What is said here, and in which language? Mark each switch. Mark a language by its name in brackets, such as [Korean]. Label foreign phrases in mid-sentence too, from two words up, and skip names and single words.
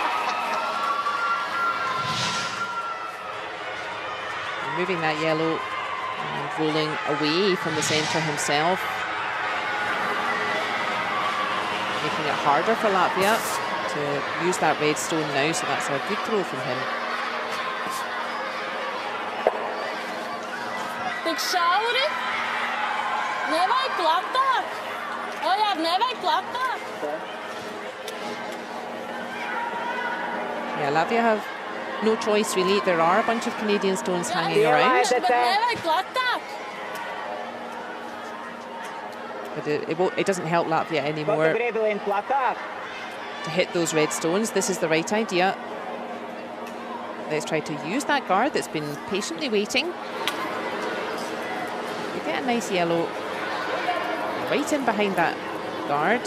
[English] Moving that yellow and rolling away from the centre himself. Making it harder for Latvia to use that red stone now, so that's a good throw from him. [Latvian] Tik šauri. Nevajag platāk. Ojār, nevajag platāk. [English] Yeah, Latvia have no choice really. There are a bunch of Canadian stones hanging around, [Latvian] Bet nevajag platāk. [English] but it doesn't help Latvia anymore to hit those red stones. This is the right idea. Let's try to use that guard that's been patiently waiting. You get a nice yellow right in behind that guard.